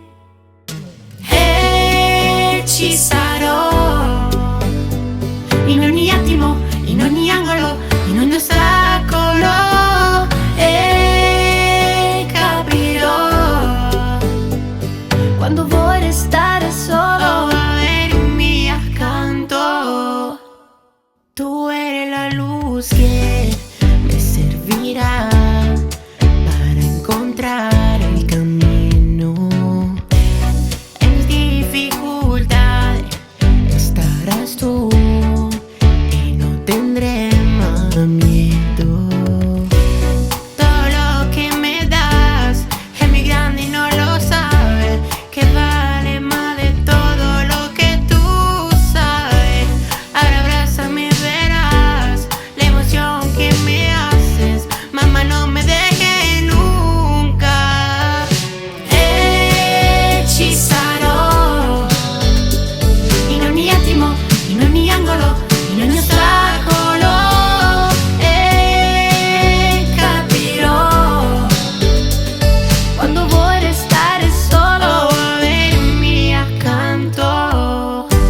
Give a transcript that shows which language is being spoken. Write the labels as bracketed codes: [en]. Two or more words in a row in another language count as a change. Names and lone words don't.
[it] E ci sarò in ogni attimo, in ogni angolo, in ogni ostacolo, e capirò quando vuoi restare solo, avermi accanto. Tu eri [es] la luz que me servirá para encontrar el camino. En dificultad estarás tú y no tendré más miedo. Todo lo que me das es muy grande y no lo sabes, que vale más de todo lo que tú sabes. Ahora abrázame, verás la emoción que me haces. Mamá, no me dejes nunca. [it] E ci sarò in ogni attimo, in ogni angolo, in ogni ostacolo, e capirò quando vuoi restare solo, avermi accanto.